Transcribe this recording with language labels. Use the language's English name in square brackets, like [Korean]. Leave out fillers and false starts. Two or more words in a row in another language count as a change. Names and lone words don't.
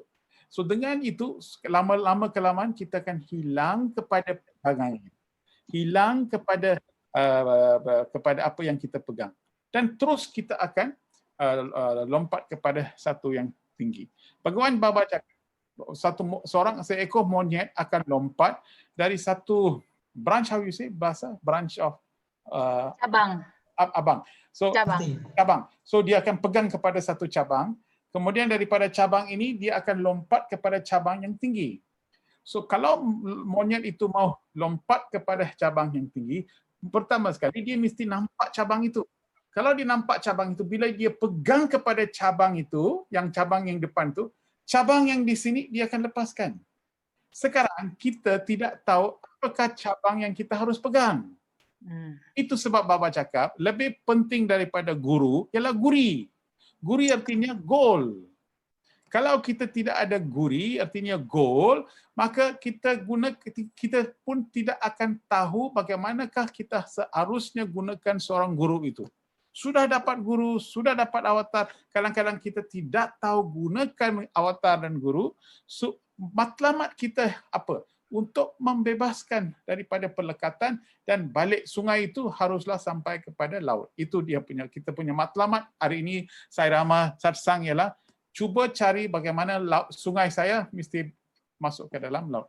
[Malay] So dengan itu lama kelamaan kita akan hilang kepada pegangan, hilang kepada apa yang kita pegang, dan terus kita akan lompat kepada satu yang tinggi. Bagaimana Baba cakap, seekor monyet akan lompat dari satu branch, [English] how you say [Malay] bahasa branch of cabang. So cabang. So dia akan pegang kepada satu cabang. Kemudian daripada cabang ini dia akan lompat kepada cabang yang tinggi. So kalau monyet itu mau lompat kepada cabang yang tinggi, pertama sekali dia mesti nampak cabang itu. Kalau dia nampak cabang itu, bila dia pegang kepada cabang itu, cabang yang depan itu, cabang yang di sini dia akan lepaskan. Sekarang kita tidak tahu apakah cabang yang kita harus pegang. Itu sebab Baba cakap lebih penting daripada guru ialah guri. Guri artinya goal. Kalau kita tidak ada guri artinya goal, maka kita pun tidak akan tahu bagaimanakah kita seharusnya gunakan seorang guru itu. Sudah dapat guru, sudah dapat avatar, kadang-kadang kita tidak tahu gunakan avatar dan guru. So, matlamat kita apa? untuk membebaskan daripada pelekatan, dan balik sungai itu haruslah sampai kepada laut. Itu dia punya, kita punya matlamat hari ini Sairama Satsang ialah cuba cari bagaimana sungai saya mesti masuk ke dalam laut.